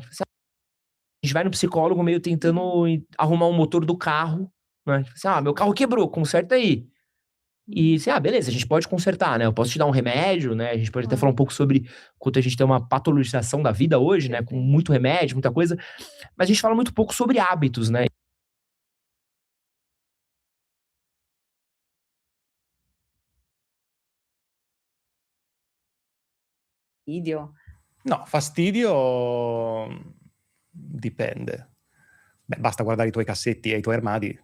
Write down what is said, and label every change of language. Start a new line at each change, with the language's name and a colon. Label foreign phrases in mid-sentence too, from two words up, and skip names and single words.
Portuguese: Tipo assim, a gente vai no psicólogo meio tentando arrumar o motor do carro, né? Tipo assim, meu carro quebrou, conserta aí. E assim, beleza, a gente pode consertar, né? Eu posso te dar um remédio, né? A gente pode até falar um pouco sobre quanto a gente tem uma patologização da vida hoje, né? Com muito remédio, muita coisa. Mas a gente fala muito pouco sobre hábitos, né?
Italian: Fastidio? No, fastidio dipende. Beh, basta guardare i tuoi cassetti e i tuoi armadi.